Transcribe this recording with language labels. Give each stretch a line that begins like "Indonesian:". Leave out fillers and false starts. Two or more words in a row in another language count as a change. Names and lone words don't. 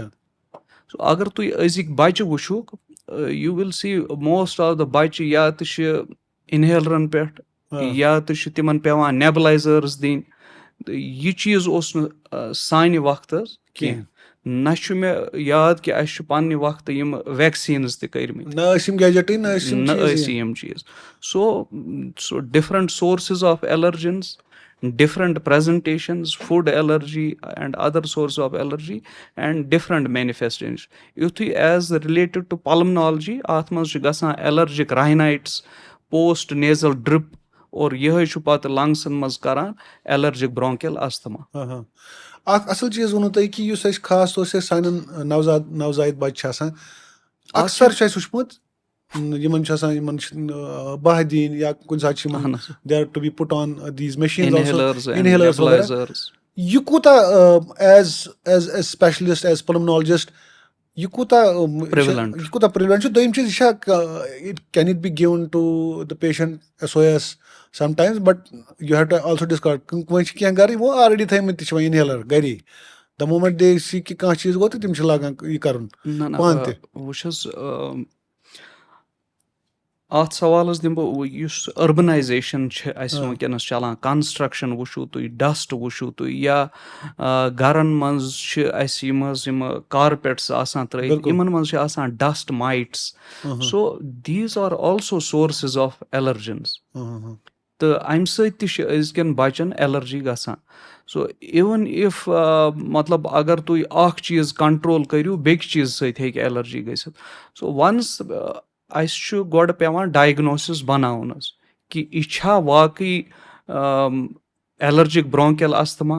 Kashmiri: اگر تُہۍ أزِکۍ بچہِ وٕچھوُکھ,
English: you will see most of the
Kashmiri: بچہِ یا تہِ چھِ اِنہیلرن پٮ۪ٹھ, یا تہِ چھُ تِمن پیوان نیبلایزٲرٕس دِنۍ. یہِ چیٖز اوس نہٕ سانہِ وقتہٕ حظ کینٛہہ. نہ چھُ مےٚ یاد کہِ اَسہِ چھُ پننہِ وقتہٕ یِم ویکسیٖنٕز تہِ کٔرمٕتۍ, نہ ٲسۍ یِم گیجٹٕے, نہ ٲسۍ یِم چیٖز.
English: So different sources of allergens, different presentations, food allergy and other source of allergy, and different manifestation.
Kashmiri: یُتھُے
English: is related to pulmonology
Kashmiri: اَتھ منٛز چھُ گژھان
English: allergic rhinitis, post nasal drip,
Kashmiri: اور یِہے چھُ پتہٕ لنگسن منٛز کران
English: allergic bronchial asthma.
Kashmiri: اکھ اصل چیٖز ووٚنوُ تۄہہِ کہِ یُس اَسہِ
Urdu: خاص طور سے
Kashmiri: سانٮ۪ن نوزائد بچہِ چھِ آسان, اکثر چھُ اَسہِ وٕچھمُت یِمن چھُ آسان, یِمن چھِ باہ دِنۍ, یا کُنہِ ساتہٕ چھِ یِمن
English: they are to be put on these machines,
Kashmiri: یہِ کوٗتاہ
English: as a specialist, as pulmonologist,
Kashmiri: یہِ کوٗتاہ پرٛیولنٹ چھُ. دوٚیِم چیٖز, یہِ چھا
English: can it be given to the patient SOS sometimes, but you have to also discard.
Kashmiri: وۄنۍ چھِ کینٛہہ گرِ یِمو آلریڈی تھٲیمٕتۍ تہِ چھِ وۄنۍ اِنہیلر گری,
English: the moment they see
Kashmiri: کہِ کانٛہہ چیٖز گوٚو تہٕ تِم چھِ لاگان یہِ کرُن پانہٕ تہِ. وٕچھ حظ, اَتھ سوالس دِمہٕ بہٕ, یُس أربنایزیشن چھِ اَسہِ وٕنکیٚنس چلان, کنسٹرکشن وٕچھو تُہۍ, ڈسٹ وٕچھو تُہۍ, یا گرن منٛز چھِ اَسہِ یِم حظ یِم کارپیٹس آسان ترٲیِتھ, یِمن منٛز چھِ آسان ڈسٹ مایٹس.
English: So these are also sources of allergens.
Kashmiri: تہٕ اَمہِ سۭتۍ تہِ چھِ أزکٮ۪ن بچن ایلرجی گژھان.
English: so even if
Kashmiri: مطلب اگر تُہۍ اکھ چیٖز کنٹرول کٔرِو, بیٚکہِ چیٖزٕ سۭتۍ ہیٚکہِ ایلرجی گٔژھِتھ.
English: so once
Kashmiri: اَسہِ چھُ گۄڈٕ پیٚوان ڈایگنوسِس بناوُن حظ کہِ یہِ چھا واقعی
English: allergic bronchial asthma.